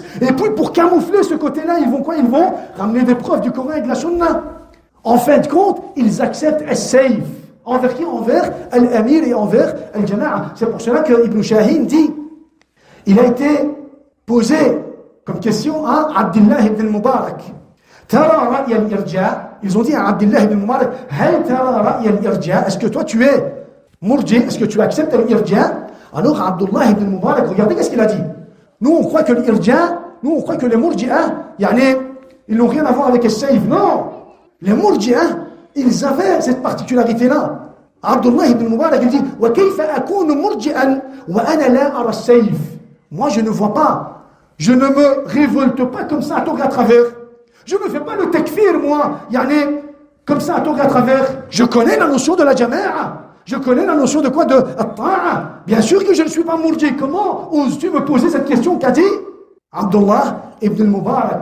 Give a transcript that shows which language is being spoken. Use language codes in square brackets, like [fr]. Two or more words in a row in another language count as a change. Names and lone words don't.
[fr] Et puis, pour camoufler ce côté-là, ils vont quoi? Ils vont ramener des preuves du Coran et de la Sunna. En fin de compte, ils acceptent as-sayf. Envers qui? Envers Al-Amir et envers Al-Jama'a. C'est pour cela que Ibn Shahin dit, il a été posé comme question à Abdullah ibn al-Mubarak. [ar] ترى رأي الإرجاء'. [fr] Ils ont dit à Abdullah ibn al-Mubarak, [ar] هل ترى رأي الإرجاء'. [fr] Est-ce que toi tu es murji? Est-ce que tu acceptes al-irja'? Alors Abdullah ibn al-Mubarak, regardez qu'est-ce qu'il a dit. Nous on croit que l'irja', nous on croit que les murji'ah, ils n'ont rien à voir avec le sayf. Non. Les murji'ah, ils avaient cette particularité-là. Abdullah ibn al-Mubarak, il dit, [ar] وكيف أكون مرجئا وأنا لا أرى السيف. [fr] Moi je ne vois pas. Je ne me révolte pas comme ça à tort et à travers. Je ne me fais pas le takfir, moi. Comme ça à tort et à travers. Je connais la notion de la jama'a. Je connais la notion de quoi? De at-ta'a. Bien sûr que je ne suis pas murji. Comment oses-tu me poser cette question qu'a dit Abdullah ibn al-Mubarak?